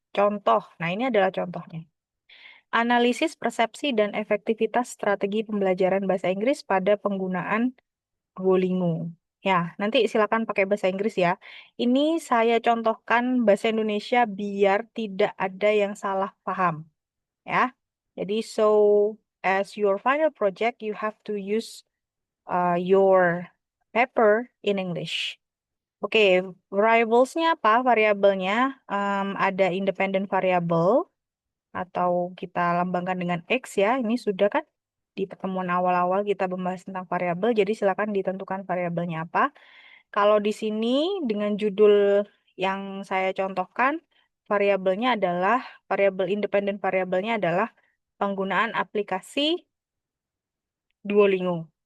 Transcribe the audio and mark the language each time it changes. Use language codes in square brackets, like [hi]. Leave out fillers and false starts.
[id] Contoh, nah ini adalah contohnya. Analisis persepsi dan efektivitas strategi pembelajaran bahasa Inggris pada penggunaan Duolingo. Ya, nanti silakan pakai bahasa Inggris ya. Ini saya contohkan bahasa Indonesia biar tidak ada yang salah paham, ya. Jadi, [en] so as your final project, you have to use your paper in English. [id] Oke, variablesnya apa? Variabelnya ada independent variable atau kita lambangkan dengan X ya. Ini sudah kan di pertemuan awal-awal kita membahas tentang variabel, jadi silakan ditentukan variabelnya apa. Kalau di sini dengan judul yang saya contohkan, variabelnya adalah variabel independen variabelnya adalah penggunaan aplikasi Duolingo.